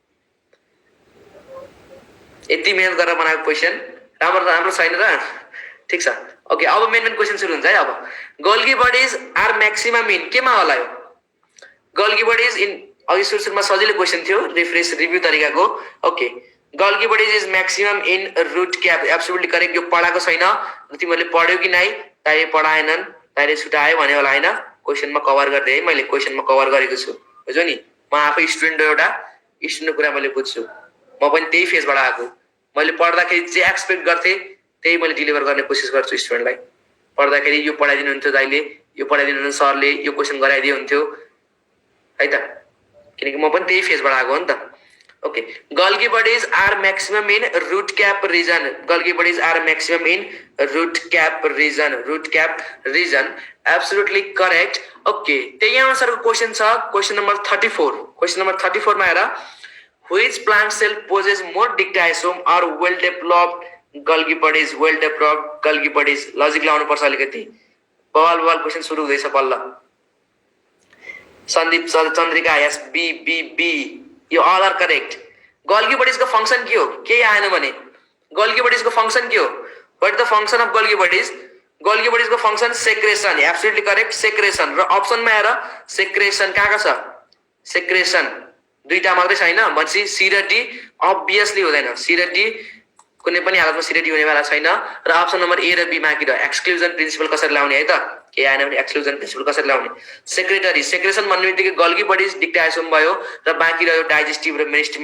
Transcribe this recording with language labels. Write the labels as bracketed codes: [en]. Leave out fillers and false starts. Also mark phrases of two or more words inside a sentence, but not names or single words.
[ne] यति मेहनत गरेर बनाएको क्वेशन राम्रो छैन र ठीक छ ओके अब [en] main question [ne] सुरु हुन्छ है अब [en] Golgi bodies are maximum in [ne] केमा होला यो [en] Golgi bodies in [ne] अघि सुरुमा सजिलो क्वेशन थियो रिभ्यू तरिकाको ओके [en] Golgi bodies is maximum in root cap absolutely correct [ne] यो पढाएको छैन तिमीहरूले पढ्यौ कि नै ताइले पढाएनन् ताइले छुटायो भने होला हैन क्वेशनमा कभर गर्दै है मैले क्वेशनमा कभर गरेको छु बुझ्यौ नि म आफै स्टुडेन्टको कुरा मैले बुझ्छु म पनि त्यही फेजबाट आएको मैले पढ्दाखेरि जे एक्सपेक्ट गर्थे त्यही मैले डेलिभर गर्ने कोसिस गर्छु स्टुडेन्टलाई पढ्दाखेरि यो पढाइदिनु हुन्थ्यो दाइले यो पढाइदिनु हुन्थ्यो सरले यो क्वेशन गराइदियो हुन्थ्यो है त किनकि म पनि त्यही फेजबाट आएको हो नि त ओके [en] Golgi bodies are maximum in root cap region root cap region absolutely correct [ne] ओके त्यही अनुसारको क्वेशन छ [en] question number [ne] 34 मा हेर [en] which plant cell possesses more dictysome or well developed Golgi bodies [ne] लजिक लाउनु पर्छ अलिकति बवाल क्वेशन सुरु हुँदैछ बल्ल सन्दीप चन्द्रिका [en] yes B you all are correct Golgi bodies [ne] को फंक्शन के हो के आएन भने [en] Golgi bodies [ne] को फंक्शन के हो व्हाट [en] the function of Golgi bodies [ne] को फंक्शन [en] secretion absolutely correct secretion [ne] र अप्सन मा हेर सेक्रेशन कहाँ छ सेक्रेशन दुईटा मात्रै छैन भनेपछि सी र डी अब्भियसली हुँदैन सी र डी कुनै पनि हालतमा सी र डी हुनेवाला छैन र [en] option number A [ne] र बी बाँकी रह्यो [en] exclusion principle [ne] कसरी लाउने है त के आएन भने [en] exclusion principle [ne] कसरी लाउने सेक्रेसन भन्ने बित्तिकै [en] Golgi bodies dictyosome [ne] भयो र बाँकी रह्यो डाइजेस्टिभ र